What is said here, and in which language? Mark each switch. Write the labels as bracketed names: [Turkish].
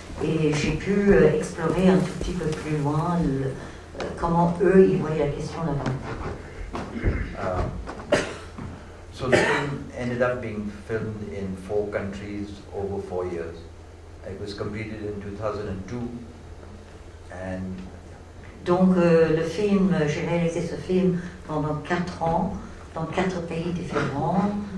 [French] et j'ai pu explorer un tout petit peu plus loin comment eux ils voyaient la question là-bas. [English] So the film ended up being filmed in 4 countries over 4 years. It was completed in 2002 and [French] donc le film, j'ai réalisé ce film pendant 4 ans dans 4 pays différents.